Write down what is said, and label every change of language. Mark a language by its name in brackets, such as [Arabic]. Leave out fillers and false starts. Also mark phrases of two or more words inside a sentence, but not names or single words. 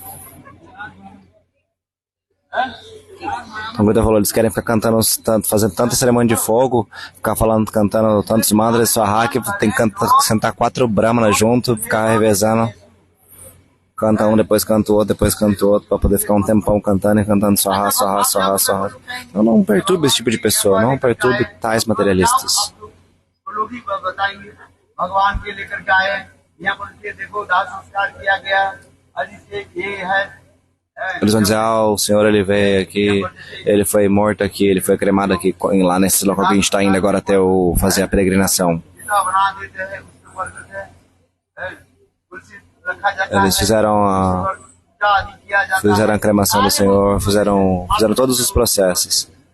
[Portuguese] Então, o Gurudev falou, eles querem ficar cantando, fazendo tanta cerimônia de fogo, ficar cantando tantos mantras, só que tem que sentar 4 brahmanas junto, ficar revezando. Canta um, depois canta o outro, para poder ficar um tempão cantando e cantando sorra. Então não perturbe esse tipo de pessoa, não perturbe tais materialistas. [Hindi] वो लोग ही बताएंगे भगवान के लेकर के आए, यहाँ पर के देखो दाह संस्कार किया गया, अरे ये है। [Portuguese] Eles vão dizer, o Senhor ele veio aqui, ele foi morto aqui, ele foi cremado aqui, lá nesse local que a gente está indo agora até fazer a peregrinação. Eles fizeram a cremação do Senhor, fizeram todos os processos.